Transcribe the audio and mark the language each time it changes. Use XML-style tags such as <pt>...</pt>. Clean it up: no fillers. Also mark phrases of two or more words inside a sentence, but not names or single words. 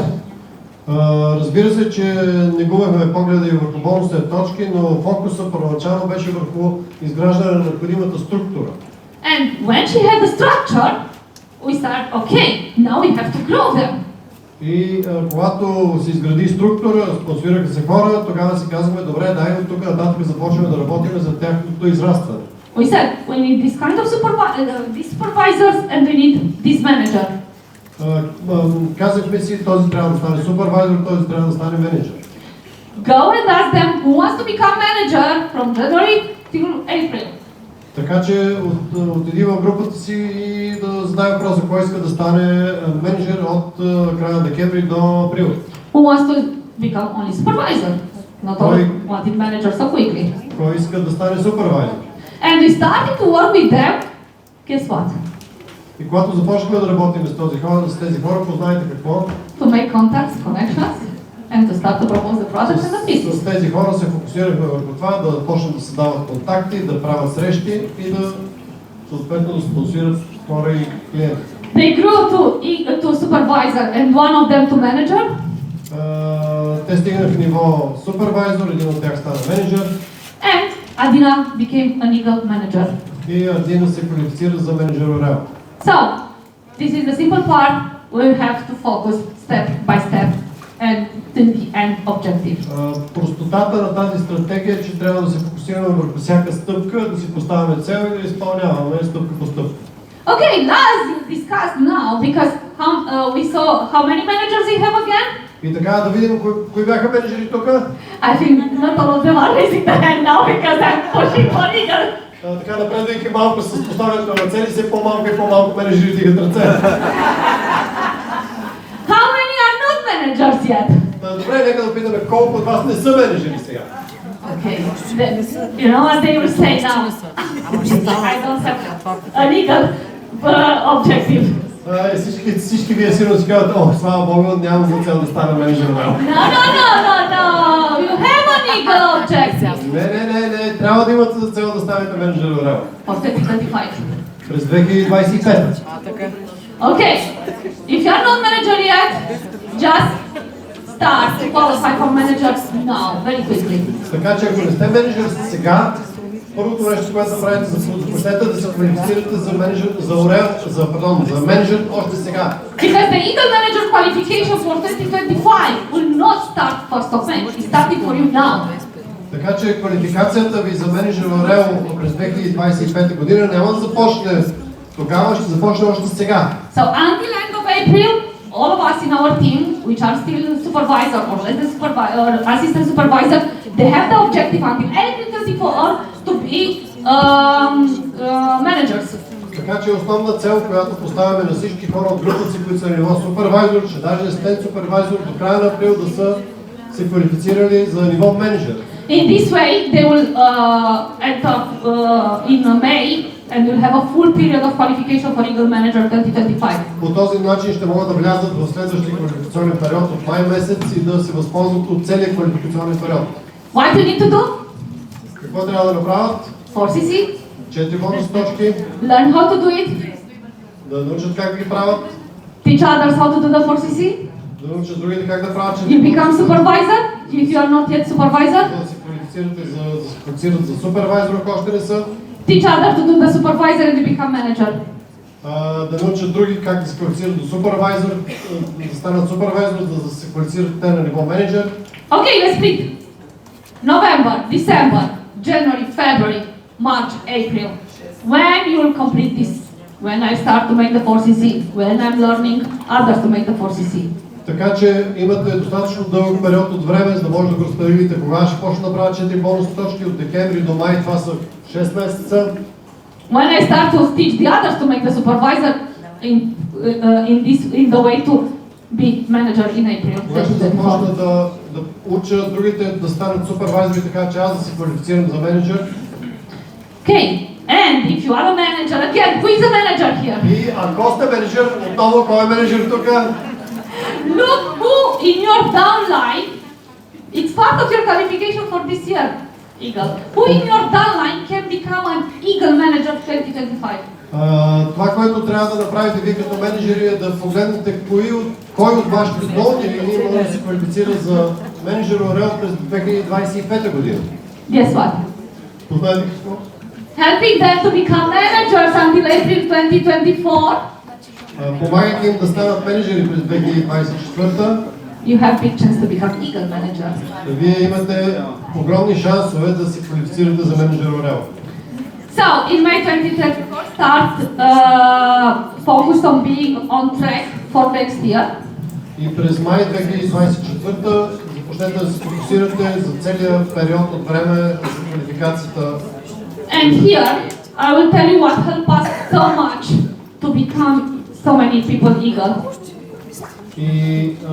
<bg>Разбира се, че не губехме погледа и върху бонусните точки, но фокуса първоначално беше върху изграждане на необходимата структура.</bg> <en>And when she had the structure, we started, okay, now we have to grow them.</en> <bg>И когато се изгради структура, спонсорираха се хора, тогава си казваме, добре, дай от тук нататък започваме да работим за тяхното израстване.</bg> <en>We said, we need this kind of these supervisors and we need this manager.</en> <bg>Казахме си, този трябва да стане супервайзор, този трябва да стане менеджер.</bg> <en>Go and ask them who wants to become manager from January till April.</en> <bg>Така че отиди в групата си и да зададе въпроса, кой иска да стане менеджер от края на декември до април.</bg> <en>Who wants to become only supervisor? Not only wanted manager so quickly.</en> <bg>Кой иска да стане супервайзор?</bg> <en>And we started to work with them. Guess what?</en> <bg>И когато започнахме да работим с тези хора, познайте какво?</bg> <en>To make contacts, connections, and to start to propose the product and the business.</en> <bg>С тези хора се фокусирахме върху това, да почнат да се дават контакти, да правят срещи и да съответно да спонсорират хора и клиенти.</bg> <en>They grew to supervisor and one of them to manager.</en> <bg>Те стигнаха ниво супервайзор, един от тях стана менеджер.</bg> <en>And Adina became an eagle manager.</en> <bg>И Адина се квалифицира за менеджер ОРЕЛ.</bg> <en>So, this is the simple part. We have to focus step by step and to the end objective.</en> <bg>Простотата на тази стратегия е, че трябва да се фокусираме върху всяка стъпка, да си поставяме цел и да изпълняваме стъпка по стъпка.</bg> <en>Okay, let's discuss now because we saw how many managers we have again.</en> <bg>И така да видим кои бяха менеджери тук.</bg> <en>I think not all of them are raising the hand now because I'm pushing for eagle.</en> <bg>Така напредвайки малко с поставянето на цели, все по-малко и по-малко менеджери дигат ръце.</bg> <en>How many are not managers yet?</en> <bg>Добре, нека да питаме колко от вас не са менеджери сега.</bg> <en>Okay, you know what they will say now? I don't have a legal objective.</en> <bg>Всички вие сигурно си казват, слава Богу, нямам за цел да стана менеджер.</bg> <en>No. You have a legal objective.</en> <bg>Не, трябва да имате за цел да станете менеджер ОРЕЛ.</bg> <en>For 2025.</en> <bg>През 2025.</bg> <en>Okay, if you are not manager yet, just start to qualify for managers now, very quickly.</en> <bg>Така че ако не сте менеджер сега, първото нещо, което направите, започнете да се квалифицирате за менеджер, за ОРЕЛ, за менеджер още сега.</bg> <en>Because the Eagle Manager qualification for 2025 will not start 1st of May. It's starting for you now.</en> <bg>Така че квалификацията ви за менеджер ОРЕЛ през 2025 година няма да започне тогава, ще започне още сега.</bg> <en>So until end of April, all of us in our team, which are still supervisor or less than supervisor or assistant supervisor, they have the objective until April 24 to be managers.</en> <bg>Така че основна цел, която поставяме на всички хора от групата си, които са на ниво супервайзор, че даже асистент супервайзор до края на април да са се квалифицирали за ниво менеджер.</bg> <en>In this way, they will enter in May and will have a full period of qualification for Eagle Manager 2025.</en> <bg>По този начин ще могат да влязат в следващия квалификационен период от май месец и да се възползват от целия квалификационен период.</bg> <en>What do you need to do?</en> <bg>Какво трябва да направят?</bg> <en>4CC.</en> <bg>4 бонус точки.</bg> <en>Learn how to do it.</en> <bg>Да научат как ги правят.</bg> <en>Teach others how to do the 4CC.</en> <bg>Да научат другите как да правят.</bg> <en>You become supervisor if you are not yet supervisor.</en> <bg>Да се квалифицират за супервайзор, ако още не са.</bg> <en>teach others to do the supervisor and to become manager.</en> <bg>Да научат други как да се квалифицират до супервайзър, да станат супервайзър, да се квалифицират те на ниво менеджер.</bg> <en>Okay, let's split. November, December, January, February, March, April. When you will complete this? When I start to make the 4CC, when I'm learning others to make the 4CC.</en> <bg>Така че имате достатъчно дълъг период от време, за да може да го разпределите кога ще почне да правя 4 бонусни точки от декември до май, това са 6 месеца.</bg> <en>When I start to teach the others to make the supervisor in the way to be manager in April.</en> <bg>Кога ще започна да уча другите да станат супервайзери, така че аз да се квалифицирам за менеджер.</bg> <en>Okay, and if you are a manager, again, who is a manager here?</en> <bg>И ако сте менеджер, отново кой е менеджер тук?</bg> <en>Look who in your downline, it's part of your qualification for this year, Eagle. Who in your downline can become an Eagle manager 2025?</en> <bg>Това, което трябва да направите вие като менеджери е да погледнете кой от вашите долни линии може да се квалифицира за менеджер ОРЕЛ през 2025 година.</bg> <en>Guess what?</en> <bg>Познайте какво?</bg> <en>Helping them to become managers until April 2024.</en> <bg>Помагайте им да станат менеджери през 2024.</bg> <en>You have big chance to become Eagle managers.</en> <bg>Вие имате огромни шансове да се квалифицирате за менеджер ОРЕЛ.</bg> <en>So, in May 2024, start focus on being on track for next year.</en> <bg>И през май 2024 започнете да се фокусирате за целия период от време за квалификацията.</bg> <en>And here, I will tell you what helped us so much to become so many people Eagle.</en> <bg>И</bg>